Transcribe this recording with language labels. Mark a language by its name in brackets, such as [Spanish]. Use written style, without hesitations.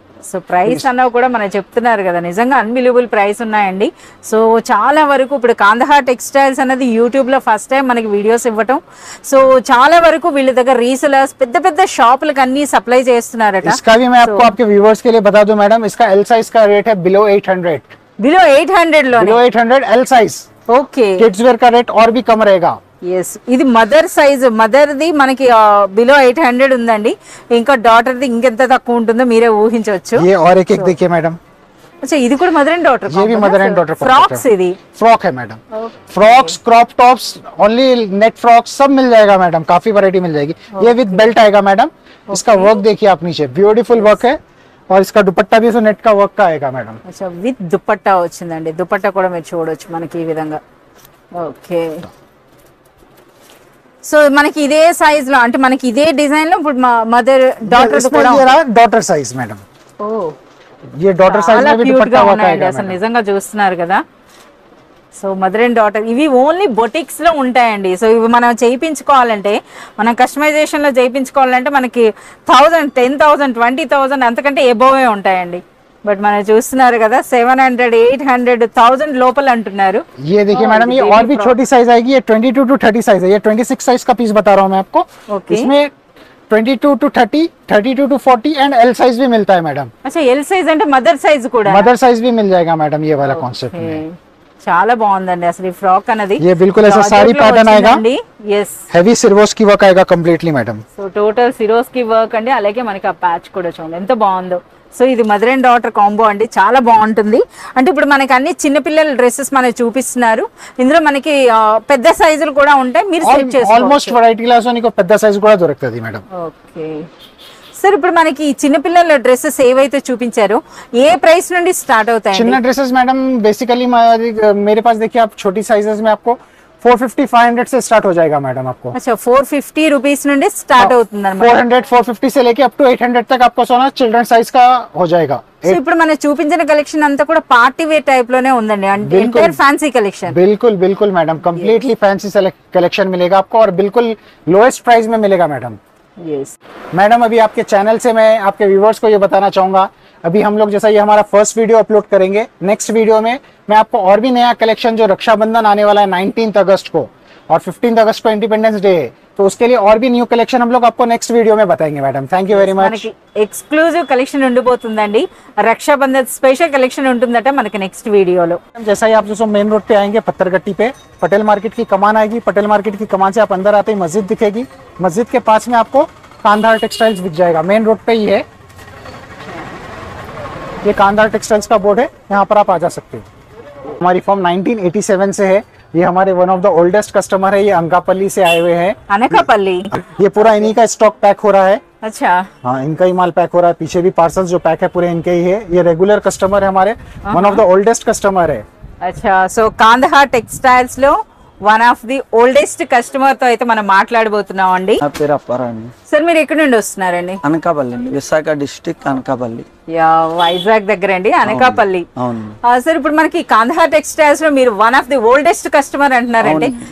[Telugu] So price అన్నవి కూడా మనం చెప్తున్నారు కదా, నిజంగా అన్బిలీవబుల్ ప్రైస్ ఉన్నాయండి. సో చాలా వరకు ఇప్పుడు కాందహార్ టెక్స్టైల్స్ అనేది యూట్యూబ్లో ఫస్ట్ టైం మనకి వీడియోస్ ఇవ్వటం. సో చాలా వరకు వీళ్ళ దగ్గర రీసెలర్స్ పెద్ద పెద్ద షాపులకు అన్ని సప్లై చేస్తున్నారట. [Hindi] इसका भी मैं आपको आपके व्यूवर्स के लिए बता दूं मैडम, इसका एल साइज का रेट है बिलो 800. [Telugu] బిలో 800 లో. [Hindi] Below 800 L size. [English] Okay. [Hindi] Kids where का रेट और भी कम रहेगा. [Telugu] ఎస్, ఇది మదర్ సైజ్, మదర్ది మనకి బిలో 800 ఉందండి. ఇంకా డాటర్ది ఇంకెంత తక్కువ ఉంటుందో మీరే ఊహించవచ్చు. [Hindi] ये और एक एक देखिए मैडम, [Telugu] अच्छा ఇది కూడా మదర్ అండ్ డాటర్. [Hindi] ये भी मदर एंड डॉटर [Telugu] ఫ్రాక్స్ ఇది. [Hindi] फ्रॉक है madam. Frocks, crop tops, only net frocks सब मिल जाएगा मैडम, काफी वैरायटी मिल जाएगी. ये विद बेल्ट आएगा मैडम. इसका वर्क देखिए आप नीचे, ब्यूटीफुल वर्क है. और इसका दुपट्टा भी नेट का वर्क का आएगा मैडम. [Telugu] अच्छा విత్ దుపట్టా వచ్చిందండి. దుపట్టా కూడా మీరు చూడొచ్చు మనకి ఈ విధంగా. ఓకే. సో మనకి ఇదే సైజ్ లో, అంటే మనకి ఇదే డిజైన్ లో ఇప్పుడు మదర్ డాటర్ కూడా [Hindi] डॉटर साइज मैडम. ఓ ये डॉटर साइज में भी [Telugu] క్యూట్ గా [Hindi] दुपट्टा वर्क [Telugu] ఉన్నాయండి [Hindi] आएगा [Telugu] అసలు [Hindi] मैडम. [Telugu] నిజంగా చూస్తున్నారు కదా. సో మదర్ అండ్ డాటర్ ఇవి ఓన్లీ బొటిక్స్ లో ఉంటాయండి. సో ఇవి మనం చేయించుకోవాలంటే, మనం కస్టమైజేషన్ లో చేయించుకోవాలంటే మనకి 1000, 10,000, 20,000 అంతకంటే ఎబోవే ఉంటాయండి. బట్ మనం చూస్తున్నారు కదా 700, 800, 1000 లోపల అంటున్నారు. [Hindi] ये देखिए मैडम, ये और भी छोटी साइज आएगी. ये 22 to 30 साइज है. ये 26 साइज का पीस बता रहा हूँ मैं आपको. [English] Okay. [Hindi] इसमें 22 to 30, 32 to 40 and L size भी मिलता है मैडम. [Telugu] అచ్చా ఎల్ సైజ్ అంటే మదర్ సైజ్ కూడా. [Hindi] मदर साइज भी मिल जाएगा मैडम, ये वाला कॉन्सेप्ट में. [Telugu] చాలా బాగుందండి అసలు ఈ ఫ్రాక్ అనేది. [Hindi] ये बिल्कुल ऐसा साड़ी पैटर्न आएगा. [English] yes, [Hindi] हेवी सिरवोस की वर्क आएगा कंप्लीटली मैडम. [Telugu] సో టోటల్ సిరోస్ కి వర్క్ అండి. అలాగే మనకి ఆ ప్యాచ్ కూడా చూడండి ఎంత బాగుందో. సో ఇది మదర్ అండ్ డాటర్ కాంబో అండి, చాలా బాగుంటుంది. అంటే ఇప్పుడు మనకి అన్ని చిన్నపిల్లల డ్రెస్సెస్ మనకి చూపిస్తున్నారు. ఇందులో మనకి పెద్ద సైజులు కూడా ఉంటాయి, మీరు సెట్ చేసుకోవచ్చు. ఆల్మోస్ట్ వెరైటీ క్లాస్ నీకు పెద్ద సైజ్ కూడా దొరుకుతుంది మేడం. ఓకే సార్, ఇప్పుడు మనకి చిన్నపిల్లల డ్రెస్సెస్ ఏవైతే చూపించారో ఏ ప్రైస్ నుండి స్టార్ట్ అవుతాయి? చిన్న [Hindi] డ్రెसेस मैडम बेसिकली मेरे पास देखिए आप छोटी साइजेस में आपको 450, 500 से स्टार्ट हो जाएगा मैडम आपको. [Telugu] अच्छा 450 రూపీస్ నుండి స్టార్ట్ అవుతుంది అన్నమాట. [Hindi] 400, 450 से लेके अप टू 800 तक आपको सोना चिल्ड्रन साइज का हो जाएगा. [Telugu] సో ఇప్పుడు మనం చూపించిన కలెక్షన్ అంతా కూడా పార్టీ వేర్ టైప్ లోనే ఉందండి, అంటే ఎంటైర్ ఫ్యాన్సీ కలెక్షన్. [Hindi] बिल्कुल बिल्कुल मैडम, कंप्लीटली फैंसी कलेक्शन मिलेगा आपको और बिल्कुल लोएस्ट प्राइस में मिलेगा मैडम. [English] yes [Hindi] मैडम, अभी आपके चैनल से मैं आपके व्यूवर्स को ये बताना चाहूंगा, अभी हम लोग जैसा ये हमारा फर्स्ट वीडियो अपलोड करेंगे, नेक्स्ट वीडियो में मैं आपको और भी नया कलेक्शन जो रक्षाबंधन आने वाला है 19 अगस्त को और 15 अगस्त को इंडिपेंडेंस डे है, तो उसके लिए और भी न्यू कलेक्शन हम लोग आपको नेक्स्ट वीडियो में बताएंगे madam. [English] Thank you very much. [Telugu] మనకి exclusive collection ఉండిపోతుందండి, Rakshabandhan special collection ఉంటుందట మనకి నెక్స్ట్ వీడియోలో. [Hindi] जैसा ही आप जो मेन रोड पे आएंगे पत्थरगट्टी पे, पटेल मार्केट की कमान आएगी. पटेल मार्केट की कमान से आप अंदर आते ही मस्जिद दिखेगी. मस्जिद के पास में आपको कांधार टेक्सटाइल्स दिख जाएगा. मेन रोड पे ही है, ये कांधार टेक्सटाइल्स का बोर्ड है, यहाँ पर आप आ जा सकते हो. हमारी फॉर्म 1987 से है. ये हमारे one of the oldest customer है. ये अंकापल्ली से आए हुए हैं. [Telugu] అనకాపల్లి. [Hindi] ये पूरा इन्हीं का स्टॉक पैक हो रहा है. अच्छा हाँ, इनका ही माल पैक हो रहा है. पीछे भी पार्सल्स जो पैक है पूरे इनके ही है. ये रेगुलर कस्टमर है हमारे, one of the oldest customer है. [Telugu] అచ్చా, సో కాందహార్ టెక్స్టైల్స్ లో one of the oldest customer తో అయితే మనం మాట్లాడబోతున్నాం అండి. నా పేరు అప్పారావు. సార్ మీరు ఎక్కడి నుండి వస్తున్నారండి? అనకాపల్లి అండి, విశాఖ డిస్ట్రిక్ట్ అనకాపల్లి. యా, వైజాగ్ దగ్గర అండి అనకాపల్లి. అవును. సార్ ఇప్పుడు మనకి కాందహార్ టెక్స్టైల్స్ లో మీరు one of the oldest customer అంటున్నారండి.